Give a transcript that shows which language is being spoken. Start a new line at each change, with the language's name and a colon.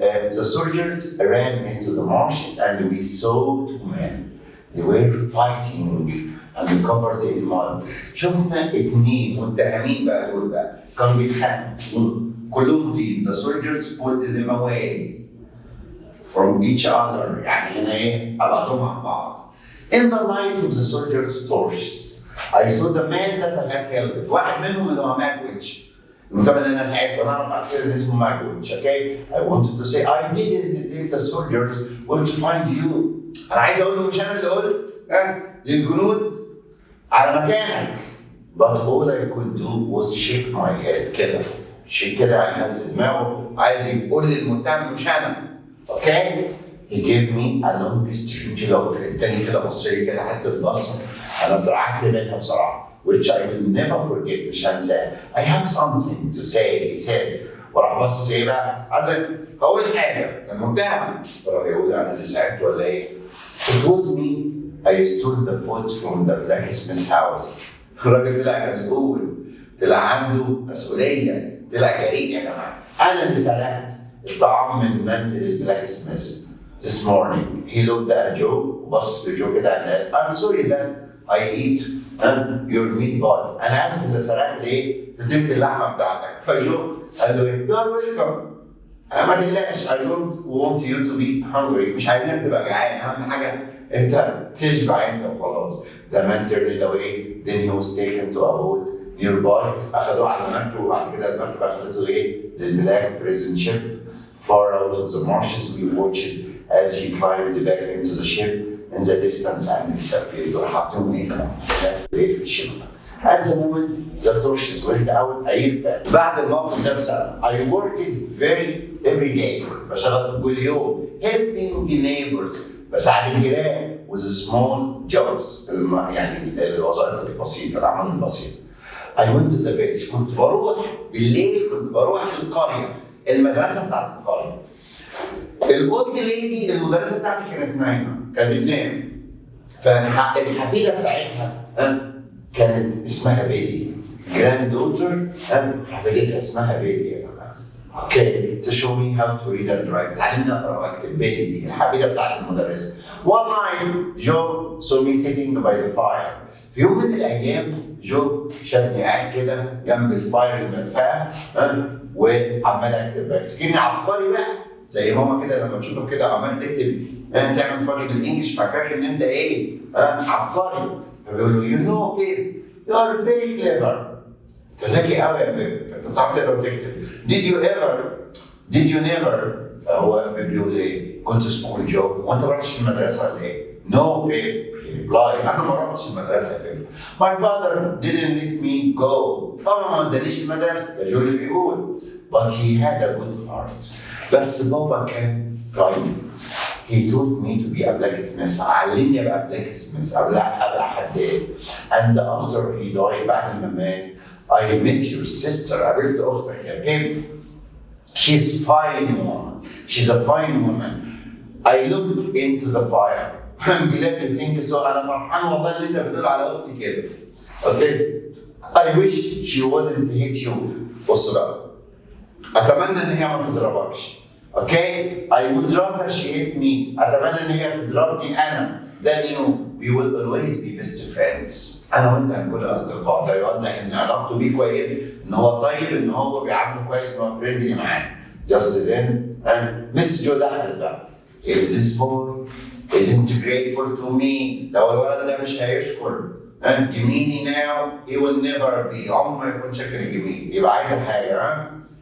English: The soldiers ran into the marshes and we saw two men. They were fighting and covered in mud.
Arabic: شفنا اتنين متهمين بقى دول بقى كانوا بيتخانقوا كلهم team.
English: The soldiers pulled them away from each other.
Arabic: يعني هنا ايه؟ أبعدهم عن بعض.
English: In the light of the soldiers' torches, I saw the man that I had helped.
Arabic: واحد منهم اللي هو ماجويتش. المتابع اللي انا ساعدته، انا اعرف بعد كده ان اسمه ماجويتش، اوكي؟
English: I wanted to say I didn't tell the soldiers where to find you.
Arabic: انا عايز اقول له مش انا اللي قلت للجنود على مكانك.
English: But all I could do was shake my head كده.
Arabic: شيك كده هز دماغه، عايز يقول للمتهم مش انا.
English: Okay? He gave me a long strange look.
Arabic: التاني كده بص لي كده حته بصه انا اترعبت منها بصراحه.
English: Which I will never forget,
Arabic: مش هنساه.
English: I have something to say, he said.
Arabic: وراح بص ايه بقى؟ قال لي هقول حاجه، المتهم. راح يقول انا اللي ساعدته ولا ايه؟
English: It was me. I stole the food from the blacksmith's house.
Arabic: الراجل طلع مسؤول، طلع عنده مسؤوليه، طلع جريء يا جماعه. انا اللي سرقت الطعام من منزل البلاكسميث
English: this morning. He looked at Joe
Arabic: وبص لجو كده قال
English: I'm sorry that I eat your meatball.
Arabic: انا اسف اللي سرقت ليه؟ فطيره اللحمه بتاعتك. فجو قال له ايه؟
English: You're welcome.
Arabic: ما تقلقش
English: I don't want you to be hungry.
Arabic: مش عايزينك تبقى جعان، اهم حاجه انت تشبع انت وخلاص.
English: The man turned away. Then he was taken to a boat nearby.
Arabic: اخذوه على مركب وبعد كده المركب اخذته ايه؟ للبلاك
English: prison ship. Far out of the marshes we watched as he climbed back into the ship in the distance and disappeared.
Arabic: وحطهم هنا في الشبكة.
English: At the moment the torches went out, a year passed.
Arabic: بعد الموقف ده بسنة
English: I worked every day.
Arabic: بشتغل كل يوم
English: helping the neighbors.
Arabic: بساعد الجيران
English: with small jobs.
Arabic: يعني الوظائف البسيطة، الأعمال البسيطة.
English: I went to the village.
Arabic: كنت بروح بالليل، كنت بروح القرية، المدرسة بتاعت القرية. الأولد ليدي المدرسة بتاعتي كانت نايمة، كانت بتنام. فالحفيدة بتاعتها كانت اسمها بيلي. جراند دوتر حفيدتها اسمها بيلي يا جماعة.
English: Okay, to show me how to read and write.
Arabic: تعلمنا اقرا واكتب. بيلي دي الحفيدة بتاعت المدرسة.
English: One night Joe saw me sitting by the fire.
Arabic: في يوم من الأيام جو شافني قاعد كده جنب الفاير المدفأة وعمال اكتب. افتكرني عبقري بقى زي ماما كده لما تشوفك كده عمال تكتب تعمل فاجئ بالانجلش فاكرك ان انت ايه؟ عبقري. فبيقول له
English: you know babe you are very clever.
Arabic: انت ذكي قوي يا بيب، انت بتعرف تقرا وتكتب.
English: did you never
Arabic: فهو بيقول ايه؟
English: go to school go.
Arabic: وانت ما رحتش المدرسه ولا ايه؟
English: no babe he replied
Arabic: انا ما رحتش المدرسه يا بيب.
English: my father didn't let me go.
Arabic: طبعا ما ادانيش المدرسه، ده جو اللي بيقول.
English: but he had a good heart.
Arabic: بس بابا كان طيب.
English: He taught me to be a blacksmith.
Arabic: علمني ابقى blacksmith، ابقى حداد.
English: And after he died
Arabic: بعد ما مات
English: I met your sister.
Arabic: قابلت اختك يا بيب.
English: She's fine woman. She's a fine woman. I looked into the fire. I'm glad you think so.
Arabic: أنا فرحان والله اللي أنت بتقول على أختي كده. Okay.
English: I wish she wouldn't hit you.
Arabic: بص بقى. أتمنى إن هي ما تضربكش. Okay?
English: I would rather she hit me.
Arabic: أتمنى إن هي تضربني أنا.
English: then we will always be best friends.
Arabic: انا وانت هنكون اصدقاء، ده يوضح ان علاقته بيه كويس، ان هو طيب، ان هو بيعامله كويس، ان هو فريندلي معاه.
English: Just then
Arabic: مس جو دخلت بقى.
English: If this boy isn't grateful to me،
Arabic: لو الولد ده مش هيشكر جميلي
English: now he will never be،
Arabic: عمره ما يكون شاكر جميلي، يبقى عايز حاجه.